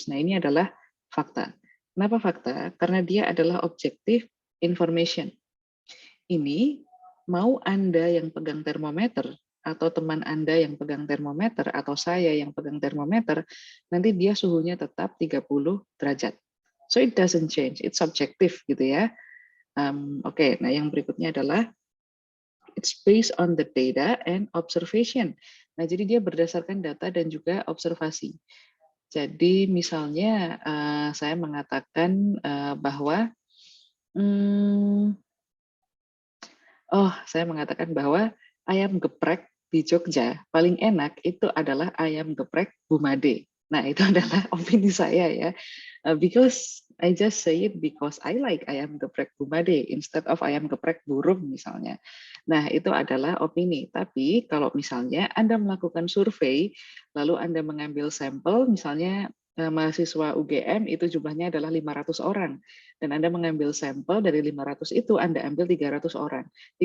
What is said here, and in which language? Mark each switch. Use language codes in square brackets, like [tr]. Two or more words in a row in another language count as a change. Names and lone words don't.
[id] Nah, ini adalah fakta. Kenapa fakta? Karena dia adalah [en] objective information. [id] Ini mau Anda yang pegang termometer, atau teman Anda yang pegang termometer, atau saya yang pegang termometer, nanti dia suhunya tetap 30 derajat. [en] So it doesn't change, it's subjective [id] gitu ya. Oke, nah yang berikutnya adalah [en] it's based on the data and observation. [id] Nah, jadi dia berdasarkan data dan juga observasi. Jadi misalnya saya mengatakan bahwa saya mengatakan bahwa ayam geprek di Jogja paling enak itu adalah ayam geprek Bumade. Nah, itu adalah opini saya ya. [en] Because I just say it because I like ayam geprek Bumade instead of [id] ayam geprek burung misalnya. Nah, itu adalah opini. Tapi kalau misalnya Anda melakukan survei, lalu Anda mengambil sampel, misalnya mahasiswa UGM itu jumlahnya adalah 500 orang. Dan Anda mengambil sampel dari 500 itu, Anda ambil 300 orang.